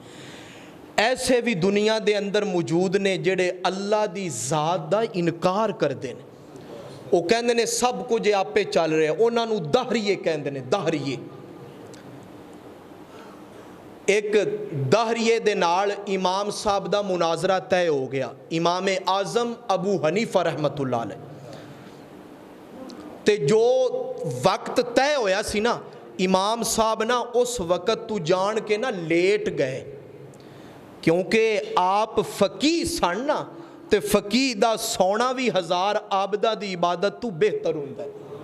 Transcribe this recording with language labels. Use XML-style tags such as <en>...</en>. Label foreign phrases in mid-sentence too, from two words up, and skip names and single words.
<pa>ایسے بھی دنیا دے اندر موجود نے جیہڑے اللہ دی ذات دا انکار کرتے ہیں. وہ کہتے نے سب کچھ آپے چل رہا، اوہناں نوں دہریے کہتے ہیں، دہریے. اک دہریے دے نال امام صاحب دا مناظرہ طے ہو گیا، امام اعظم ابو حنیفہ</pa> <ar>رحمۃاللہ علیہ.</ar> <pa>تے جو وقت طے ہویا سی نا، امام صاحب نا اس وقت توں جان کے نا لیٹ گئے، کیونکہ آپ فقیہ سن نا، تے فقیہ دا سونا بھی ہزار عابداں دی عبادت توں بہتر ہوندا ہے.</pa>